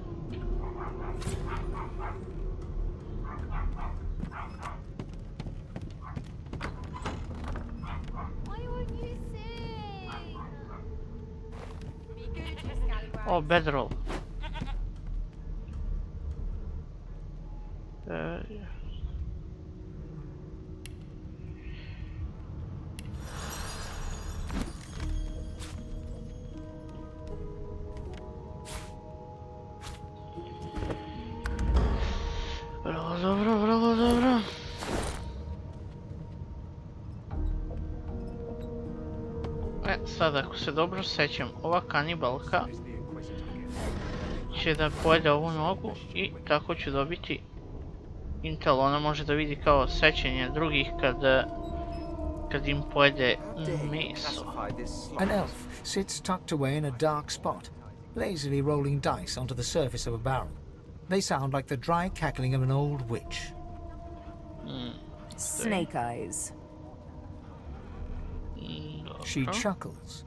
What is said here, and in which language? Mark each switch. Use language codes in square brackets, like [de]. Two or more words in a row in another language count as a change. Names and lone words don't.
[en] Why won't you sing? Be good, you scallywag. Oh, bedroll. Yeah. [sr] Vrlo dobro. Sad ako se dobro sećam, ova kanibalka će da pojede ovu nogu i tako ću dobiti intel. Ona može da vidi kao sećanje drugih kad im pojede meso. [en] An elf sits tucked away in a dark spot, lazily rolling dice onto the surface of a barrel. They sound like the dry cackling of an old witch. Snake eyes. She chuckles.